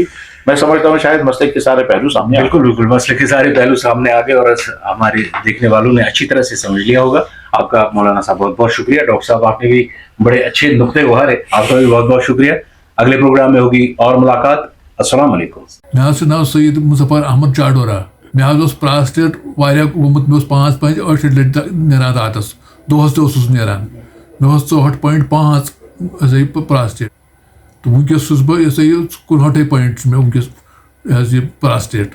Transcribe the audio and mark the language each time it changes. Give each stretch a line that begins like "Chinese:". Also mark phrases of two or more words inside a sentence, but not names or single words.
Urdu: میں سمجھتا ہوں شاید مسئلے کے سارے پہلو سامنے آ گئے. بالکل مسئلے کے سارے پہلو سامنے آ گئے اور ہمارے دیکھنے والوں نے اچھی طرح سے سمجھ لیا ہوگا. آپ کا مولانا صاحب بہت بہت شکریہ. ڈاکٹر صاحب آپ نے بھی بڑے اچھے نقطے ابھارے، آپ کا بھی بہت بہت شکریہ. اگلے پروگرام میں ہوگی اور ملاقات. السلام علیکم.
Kashmiri: مے ناو سید مظفر احمد چاڈورا. مے پراسٹیٹ گومت، مے 5-8 لٹہِ نیران راتس، دۄہس تہِ نیران. مے 64.5 پراسٹیٹ، تو ونکس چھُس بہٕ 59 مے ونکس یہ پراسٹیٹ.